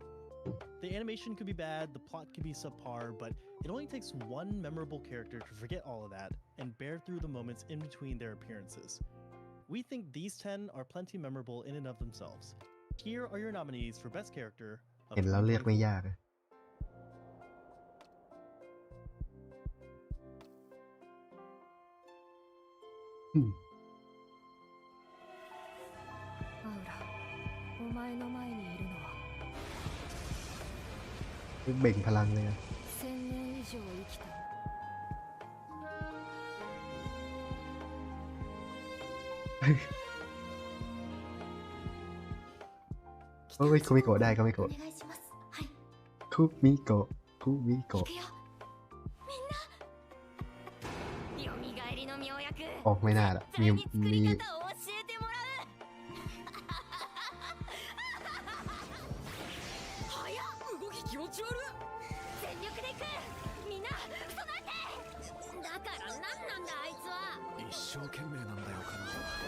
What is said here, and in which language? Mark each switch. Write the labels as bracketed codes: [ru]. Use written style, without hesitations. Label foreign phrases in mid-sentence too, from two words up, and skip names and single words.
[en] The animation could be bad, the plot could be subpar, but it only takes one memorable character to forget all of that and bear through the moments in between their appearances. We think these 10 are plenty memorable in and of themselves. Here are your nominees for Best Character of [th] เห็นแล้วเลือกไม่ [en] 2024. [th] ยากอะอืม [ja] アウラ、お前の前にいるのは [th] เบ่งพลังเลยอะ [ja] 1000 年以上生きた [th] เฮ้ยคุมิโกะได้คุมิโกะ [ja] お願いします。はい。 [th] คุมิโกะคุมิโกะ [ja] よみがえりの妙薬 [th] ออกไม่น่าละมี [ja] 方を教えてもらう早っ動き気持ち悪い全力で行くみんな備えてだから何なんだあいつは一生懸命なんだよ彼女は。